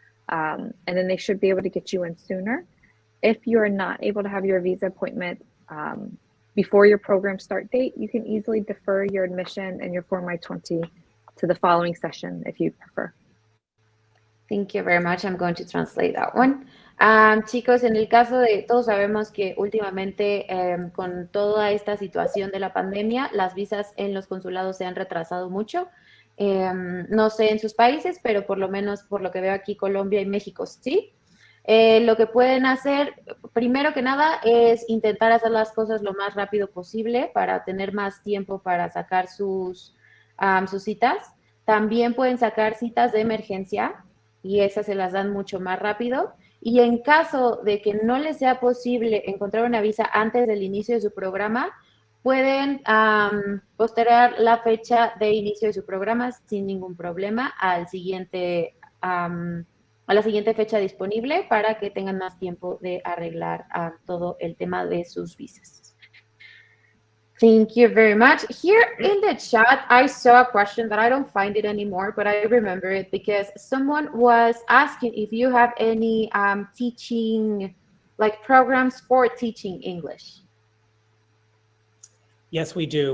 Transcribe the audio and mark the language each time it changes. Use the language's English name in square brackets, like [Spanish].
[English] and then they should be able to get you in sooner. If you're not able to have your visa appointment before your program start date, you can easily defer your admission and your Form I-20 to the following session if you prefer. Thank you very much. I'm going to translate that one. [Spanish] Chicos, en el caso de, todos sabemos que últimamente con toda esta situación de la pandemia, las visas en los consulados se han retrasado mucho. No sé en sus países, pero por lo menos por lo que veo aquí, Colombia y México, sí. Lo que pueden hacer, primero que nada, es intentar hacer las cosas lo más rápido posible para tener más tiempo para sacar sus citas. También pueden sacar citas de emergencia y esas se las dan mucho más rápido. Y en caso de que no les sea posible encontrar una visa antes del inicio de su programa, pueden postergar la fecha de inicio de su programa sin ningún problema a la siguiente fecha disponible para que tengan más tiempo de arreglar todo el tema de sus visas. [English] Thank you very much. Here in the chat, I saw a question that I don't find it anymore, but I remember it because someone was asking if you have any teaching, like programs for teaching English. Yes, we do.